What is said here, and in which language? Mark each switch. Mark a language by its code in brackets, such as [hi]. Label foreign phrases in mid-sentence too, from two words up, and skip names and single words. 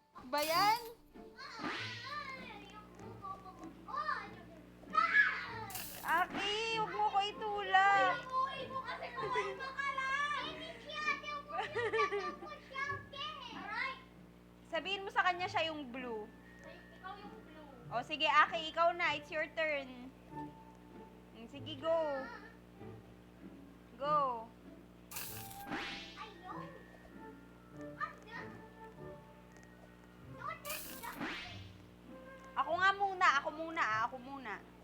[tl] ba yan? Aki, huwag mo ko itulak. Uy mo kasi kumalma ka lang! Sabihin mo sa kanya siya yung blue. Ikaw yung blue. O sige, Aki, ikaw na. [en] It's your turn. Sige, go. Go. [tl] Ayaw. Ako nga muna. Ako muna. Ako muna.